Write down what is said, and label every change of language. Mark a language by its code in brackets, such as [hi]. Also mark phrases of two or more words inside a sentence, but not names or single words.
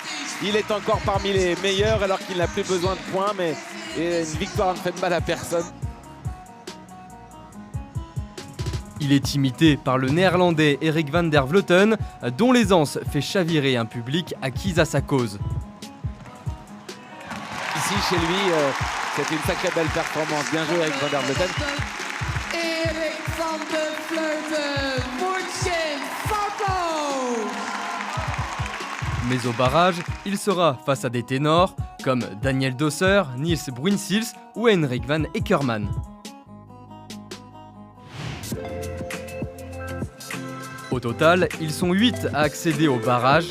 [fr] Il est encore parmi les meilleurs alors qu'il n'a plus besoin de points, mais une victoire ne fait de mal à personne. Il est imité par le néerlandais Erik van der Vleuten, dont l'aisance fait chavirer un public acquis à sa cause. Ici, chez lui, c'est une sacrée belle performance. Bien joué, Erik van der Vleuten. Erik van der Vleuten, München, photo! Mais au barrage, il sera face à des ténors comme Daniel Dosser, Niels Bruinsils ou Henrik van Eckermann. Au total, ils sont 8 à accéder au barrage.